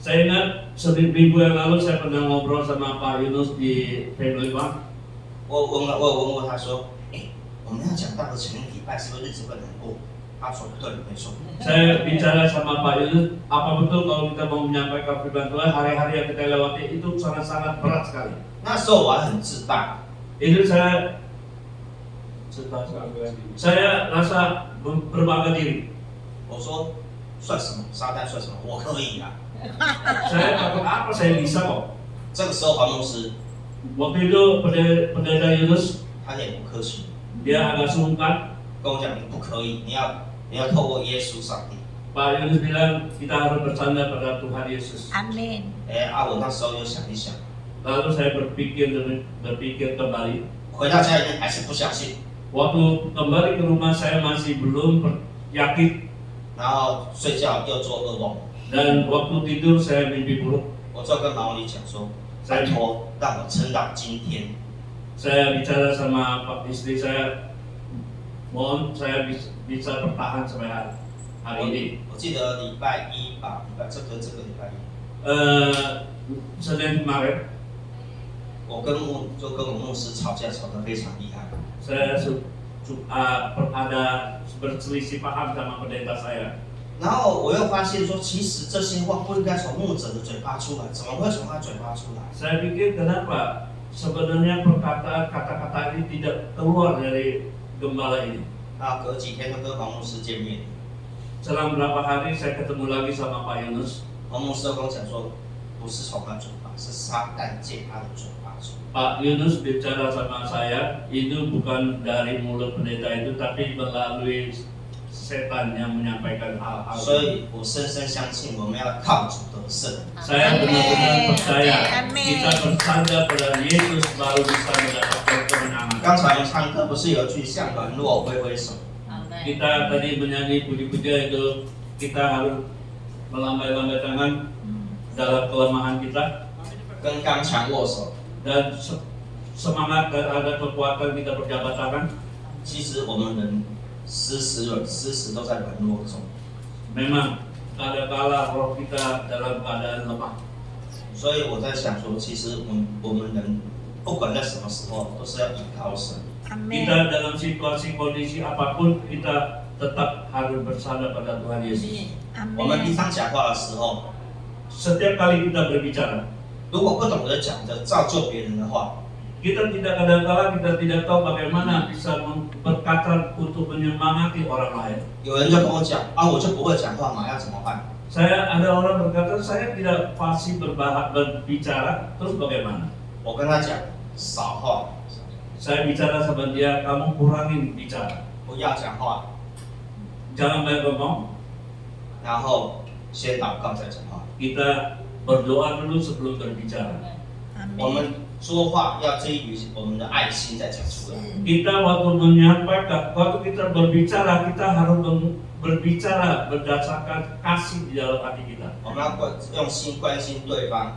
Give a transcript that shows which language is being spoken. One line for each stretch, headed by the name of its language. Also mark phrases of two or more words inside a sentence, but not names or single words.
Indonesian: Saya ingat seminggu yang lalu saya pernah ngobrol sama Pak Yunus di Family One.
Chinese: 我有问过他说，我们要讲到的前礼拜是不是日子会难过？他说对，没错。
Indonesian: Saya bicara sama Pak Yunus, apa betul kalau kita mau menyampaikan firman Tuhan, hari-hari yang kita lewati itu sangat-sangat berat sekali.
Chinese: 那时候我还很自大，
Indonesian: Itu saya rasa berbangga diri.
Chinese: 我说算什么？撒旦算什么？我可以啊。
Indonesian: Saya takut apa, saya bisa kok.
Chinese: 这个时候黄牧师
Indonesian: Waktu itu pendeta Yunus,
Chinese: 他也不客气，
Indonesian: dia agak sungkan.
Chinese: 跟我讲你不可以，你要透过耶稣上帝。
Indonesian: Pak Yunus bilang kita harus bersandar pada Tuhan Yesus. Amin.
Chinese: 我那时候又想一想，
Indonesian: Lalu saya berpikir kembali.
Chinese: 回到家里面还是不相信，
Indonesian: Waktu kembali ke rumah saya masih belum yakin,
Chinese: 然后睡觉又做噩梦，
Indonesian: dan waktu tidur saya mimpi buruk.
Chinese: 我就跟毛里讲说，拜托让我撑到今天。
Indonesian: Saya bicara sama Pak istri saya, mohon saya bisa bertahan sampai hari ini.
Chinese: 我记得礼拜一吧，这个礼拜一，
Indonesian: Senin kemarin
Chinese: 我跟我牧师吵架吵得非常厉害。
Indonesian: saya ada berselisih paham sama pendeta saya.
Chinese: 然后我又发现说，其实这些话不应该从牧者的嘴巴出来，怎么会从他嘴巴出来？
Indonesian: Saya pikir kenapa sebenarnya perkataan kata-kata ini tidak keluar dari gembala ini.
Chinese: 隔几天就跟黄牧师见面，
Indonesian: Selang berapa hari saya ketemu lagi sama Pak Yunus.
Chinese: 黄牧师就跟我讲说，不是从他嘴巴，是撒旦借他的嘴巴出。
Indonesian: Pak Yunus bicara sama saya, itu bukan dari mulut pendeta itu, tapi melalui setan yang menyampaikan hal-hal.
Chinese: 所以我深深相信，我们要靠主得胜。
Indonesian: Saya benar-benar percaya kita bersandar pada Yesus baru bisa mendapatkan kemenangan.
Chinese: 刚才我们唱歌不是有句像软弱挥挥手，
Indonesian: Kita tadi menyanyi puji-pujian itu, kita harus melambai-lambai tangan dalam kelemahan kita,
Chinese: 跟刚强握手。
Indonesian: dan semangat dan ada kekuatan kita berjabat tangan.
Chinese: 其实我们人时时都在软弱中，
Indonesian: Memang kadang-kala roh kita dalam keadaan lemah.
Chinese: 所以我在想说，其实我们人不管在什么时候，都是要依靠神。
Indonesian: Amin. Kita dalam situasi kondisi apapun, kita tetap harus bersandar pada Tuhan Yesus.
Chinese: 我们平
Indonesian: Amin.
Chinese: 常讲话的时候，
Indonesian: Setiap kali kita berbicara,
Chinese: 如果不懂得讲着造就别人的话，
Indonesian: kita kadang-kala kita tidak tahu bagaimana bisa berkata untuk menyemangati orang lain.
Chinese: 有人就跟我讲啊，我就不会讲话嘛，要怎么办？
Indonesian: Ada orang berkata saya tidak fasih berbicara, terus bagaimana?
Chinese: 我跟他讲少话，
Indonesian: Saya bicara sama dia, kamu kurangin bicara,
Chinese: 不要讲话，
Indonesian: jangan banyak ngomong.
Chinese: 然后先祷告再讲话。
Indonesian: Kita berdoa dulu sebelum berbicara.
Chinese: 我们说话要基于我们的爱心再讲出来。
Indonesian: Kita waktu menyampaikan, waktu kita berbicara, kita harus berbicara berdasarkan kasih di dalam hati kita.
Chinese: 我们要用心关心对方，